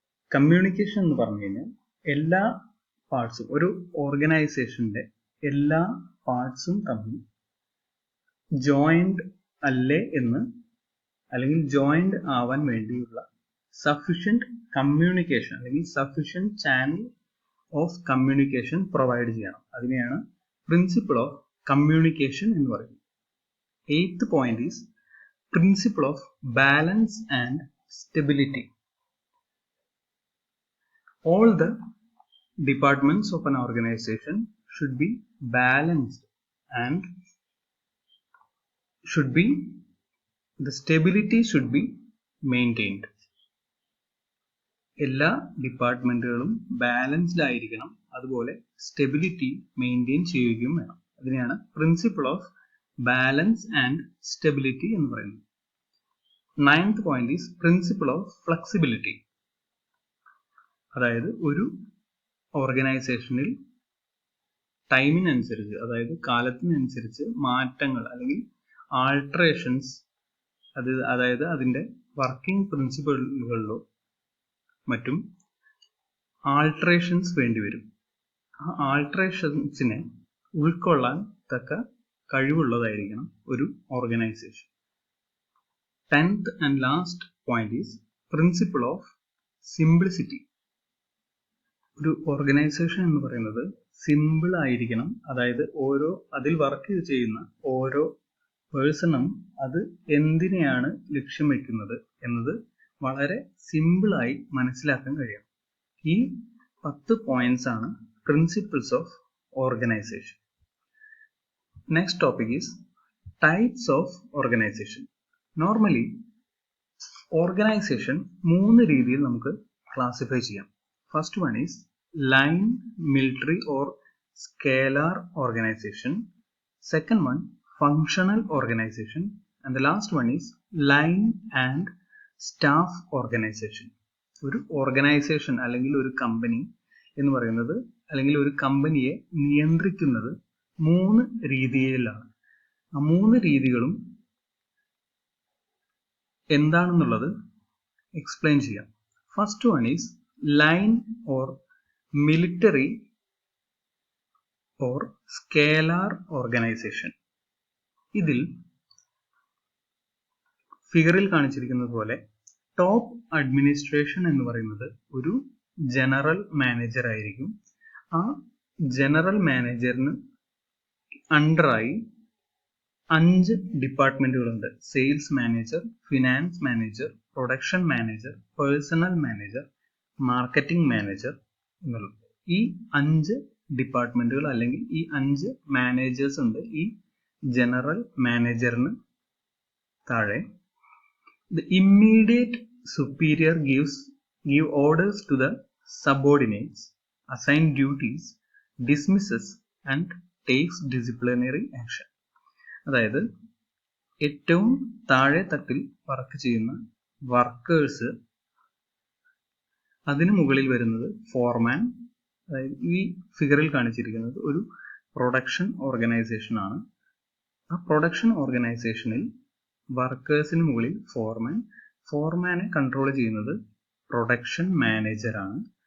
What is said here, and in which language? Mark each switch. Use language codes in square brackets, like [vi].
[ml] Communication എന്ന് പറഞ്ഞു കഴിഞ്ഞാൽ എല്ലാ പാർട്സും, ഒരു ഓർഗനൈസേഷന്റെ എല്ലാ പാർട്സും തമ്മിൽ ജോയിന്റ് അല്ലേ എന്ന്, അല്ലെങ്കിൽ ജോയിന്റ് ആവാൻ വേണ്ടിയുള്ള സഫിഷ്യന്റ് കമ്മ്യൂണിക്കേഷൻ അല്ലെങ്കിൽ [en] sufficient channel of communication [ml] provide ചെയ്യണം. അതിനെയാണ് [en] principle of communication [ml] എന്ന് പറയുന്നത്. [en] Eighth point is principle of balance and stability. All the departments of an organization should be balanced and the stability should be maintained. [ml] എല്ലാ ഡിപ്പാർട്ട്മെന്റുകളും balanced ആയിരിക്കണം, അതുപോലെ stability maintain ചെയ്യുകയും വേണം. അതിനെയാണ് [en] principle of balance and stability [ml] എന്ന് പറയുന്നത്. [en] Ninth point is principle of flexibility. [ml] അതായത് ഒരു ഓർഗനൈസേഷനിൽ ടൈമിനനുസരിച്ച്, അതായത് കാലത്തിനനുസരിച്ച് മാറ്റങ്ങൾ അല്ലെങ്കിൽ ആൾട്ടറേഷൻസ്, അതായത് അതിൻ്റെ വർക്കിംഗ് പ്രിൻസിപ്പിളുകളിലോ മറ്റും ആൾട്ടറേഷൻസ് വേണ്ടിവരും. ആ ആൾട്ടറേഷൻസിനെ ഉൾക്കൊള്ളാൻ തക്ക കഴിവുള്ളതായിരിക്കണം ഒരു organisation. [en] 10th and last point is principle of simplicity. [ml] ഒരു ഓർഗനൈസേഷൻ എന്ന് പറയുന്നത് സിമ്പിൾ ആയിരിക്കണം. അതായത് അതിൽ വർക്ക് ചെയ്യുന്ന ഓരോ പേഴ്സണും അത് എന്തിനെയാണ് ലക്ഷ്യം വെക്കുന്നത് എന്നത് വളരെ സിമ്പിളായി മനസ്സിലാക്കാൻ കഴിയണം. ഈ 10 പോയിന്റ്സ് ആണ് [en] Principles of organization. Next topic is types of organization. [ml] Normally organisation 3 രീതിയിൽ നമുക്ക് ക്ലാസിഫൈ ചെയ്യാം. [en] First one is line, military or scalar organization. Second one, functional organization. And the last one is line and staff organization. [ml] ഒരു organisation അല്ലെങ്കിൽ ഒരു company എന്ന് പറയുന്നത്, അല്ലെങ്കിൽ ഒരു കമ്പനിയെ നിയന്ത്രിക്കുന്നത് 3 രീതിയിലാണ്. ആ 3 രീതികളും എന്താണെന്നുള്ളത് എക്സ്പ്ലെയിൻ ചെയ്യാം. [en] First one is line or military or scalar organization. [ml] ഇതിൽ ഫിഗറിൽ കാണിച്ചിരിക്കുന്നത് പോലെ ടോപ്പ് അഡ്മിനിസ്ട്രേഷൻ എന്ന് പറയുന്നത് ഒരു ജനറൽ മാനേജർ ആയിരിക്കും. ആ general മാനേജറിന് അണ്ടറായി 5 ഡിപ്പാർട്ട്മെന്റുകളുണ്ട്. Sales manager, finance manager, production manager, personal manager, marketing manager എന്നുള്ളത്. ഈ 5 ഡിപ്പാർട്ട്മെന്റുകൾ അല്ലെങ്കിൽ ഈ 5 മാനേജേഴ്സ് ഉണ്ട് ഈ ജനറൽ മാനേജറിന് താഴെ. [en] The immediate superior give orders to the subordinates, assign duties, dismisses and takes disciplinary action. [ml] അതായത് ഏറ്റവും താഴെ തട്ടിൽ വർക്ക് ചെയ്യുന്ന വർക്കേഴ്സ്, അതിനു മുകളിൽ വരുന്നത് ഫോർമാൻ. അതായത് ഈ ഫിഗറിൽ കാണിച്ചിരിക്കുന്നത് ഒരു പ്രൊഡക്ഷൻ ഓർഗനൈസേഷൻ ആണ്. ആ പ്രൊഡക്ഷൻ ഓർഗനൈസേഷനിൽ വർക്കേഴ്സിന് മുകളിൽ ഫോർമാനെ കൺട്രോൾ ചെയ്യുന്നത് പ്രൊഡക്ഷൻ മാനേജർ ആണ്.